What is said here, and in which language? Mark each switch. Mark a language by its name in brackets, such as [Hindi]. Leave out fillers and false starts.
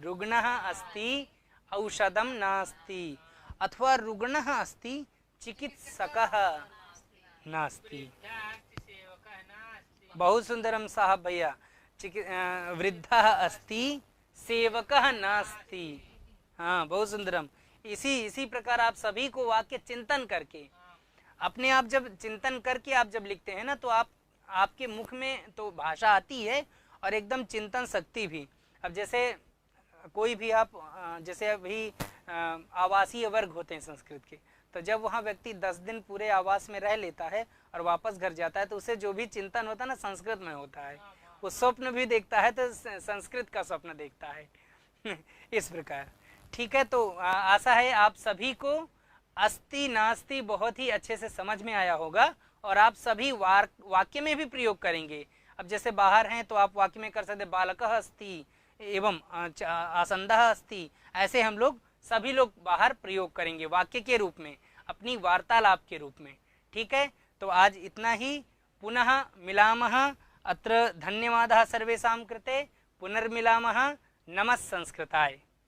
[Sanskrit] रुग्णः अस्ति औषधम नास्ति, अथवा रुग्णः अस्ति चिकित्सकः नास्ति। [Hindi] बहुत सुंदरम [Sanskrit] साहब भैया। वृद्धः अस्ति सेवकः नास्ति। [Hindi] हाँ, बहुत सुंदरम। इसी प्रकार आप सभी को वाक्य चिंतन करके, अपने आप जब चिंतन करके आप जब लिखते हैं ना, तो आपके मुख में तो भाषा आती है और एकदम चिंतन शक्ति भी। अब जैसे कोई भी आप, जैसे अभी आवासीय वर्ग होते हैं संस्कृत के, तो जब वहाँ व्यक्ति 10 दिन पूरे आवास में रह लेता है और वापस घर जाता है, तो उसे जो भी चिंतन होता है ना, संस्कृत में होता है। वो स्वप्न भी देखता है तो संस्कृत का स्वप्न देखता है। इस प्रकार, ठीक है। तो आशा है आप सभी को अस्ति नास्ति बहुत ही अच्छे से समझ में आया होगा, और आप सभी वाक्य में भी प्रयोग करेंगे। अब जैसे बाहर हैं तो आप वाक्य में कर सकते [Sanskrit] बालकः अस्ति एवं आसंदः अस्ति, [Hindi] ऐसे हम लोग सभी लोग बाहर प्रयोग करेंगे वाक्य के रूप में, अपनी वार्तालाप के रूप में। ठीक है, तो आज इतना ही। [Sanskrit] पुनः मिलामः। अत्र धन्यवादः सर्वेषां कृते। पुनर्मिलामः। नमः संस्कृताय।